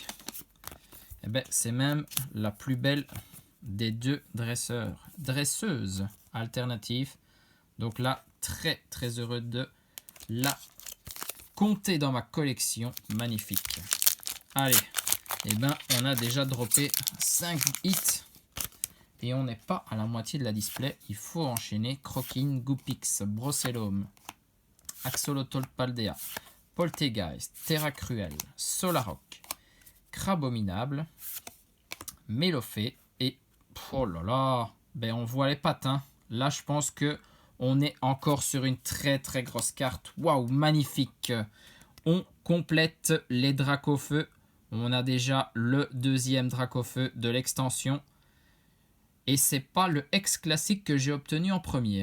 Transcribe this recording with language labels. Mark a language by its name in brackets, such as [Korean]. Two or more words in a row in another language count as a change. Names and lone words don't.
[French] Et ben, c'est même la plus belle des 2 dresseuses alternatives. Donc là, très très heureux de la compter dans ma collection. Magnifique. Allez, et ben, on a déjà droppé 5 hits. Et on n'est pas à la moitié de la display. Il faut enchaîner. Crokin, Goopix, Brocellum, Axolotl Paldea, Poltegeist, Terra Cruel, Solaroc, Crabominable, Mélofée et oh là là, ben on voit les patins. Là, je pense que on est encore sur une très très grosse carte. Waouh, magnifique. On complète les Dracofeu. On a déjà le deuxième Dracofeu de l'extension. Et c'est pas le X classique que j'ai obtenu en premier.